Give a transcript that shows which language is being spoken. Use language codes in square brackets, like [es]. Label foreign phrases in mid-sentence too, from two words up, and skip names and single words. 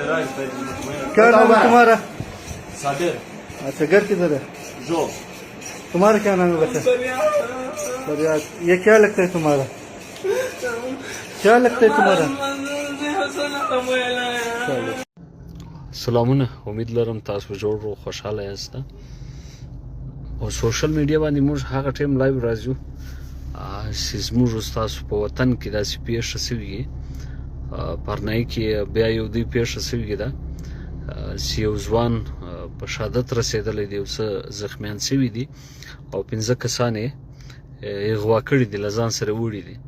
[ur] کیا نام ہے تمہارا? सादिर। اچھا، گھر کدھر ہے? जो تمہارا کیا نام ہے بچہ? फरियाद। یہ کیا لگتا ہے تمہارا? کیا لگتا ہے تمہارا? [ps] سلامونه، امید لرم تاسو جوړ او خوشاله یاست. او سوشل میډیا باندې موږ هغه ټیم لایو راځو چې زموږ تاسو په وطن کې داسې پیښه شوې پرنای کې بیا یو دی پیښه شوې ده چې یو ځوان په شهادت رسېدلی دی او څه زخمیان شوي دي او 15 کسان یې اغوا کړي دي، له ځان سره وړي دي.